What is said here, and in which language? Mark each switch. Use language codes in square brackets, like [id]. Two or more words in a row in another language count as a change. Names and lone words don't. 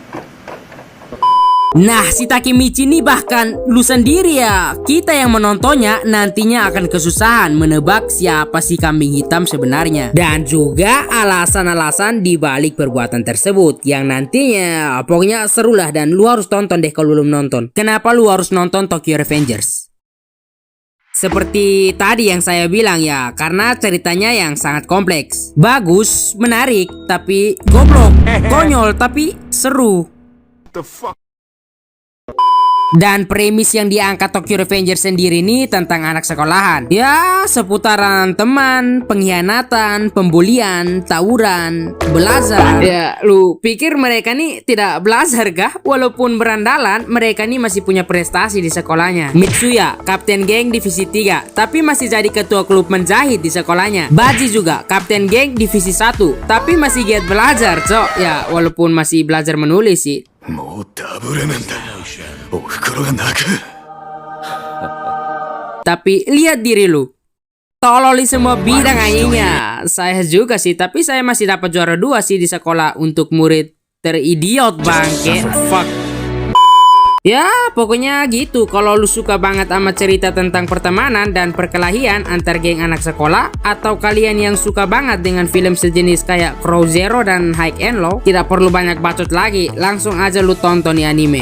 [id] Nah si Takemichi ini bahkan lu sendiri ya, kita yang menontonnya nantinya akan kesusahan menebak siapa si kambing hitam sebenarnya, dan juga alasan-alasan dibalik perbuatan tersebut yang nantinya pokoknya seru lah, dan lu harus tonton deh kalau belum nonton. Kenapa lu harus nonton Tokyo Revengers? Seperti tadi yang saya bilang ya, karena ceritanya yang sangat kompleks, bagus, menarik, tapi goblok, konyol tapi seru. [en] The fuck? [id] Dan premis yang diangkat Tokyo Revengers sendiri nih tentang anak sekolahan. Ya seputaran teman, pengkhianatan, pembulian, tawuran, belajar. Ya lu pikir mereka nih tidak belajar kah? Walaupun berandalan, mereka nih masih punya prestasi di sekolahnya. Mitsuya, kapten geng divisi 3, tapi masih jadi ketua klub menjahit di sekolahnya. Baji juga, kapten geng divisi 1, tapi masih giat belajar cok. Ya walaupun masih belajar menulis sih. [ja] もうダブルなんだ。お袋が泣く。 [id] Tapi lihat diri lu, tolol di semua bidang anjingnya. Saya juga sih, tapi saya masih dapat juara 2 sih di sekolah untuk murid teridiot bangke. Fuck. Ya pokoknya gitu. Kalau lu suka banget sama cerita tentang pertemanan dan perkelahian antar geng anak sekolah, atau kalian yang suka banget dengan film sejenis kayak Crow Zero dan High and Low, tidak perlu banyak bacot lagi, langsung aja lu tonton nih anime.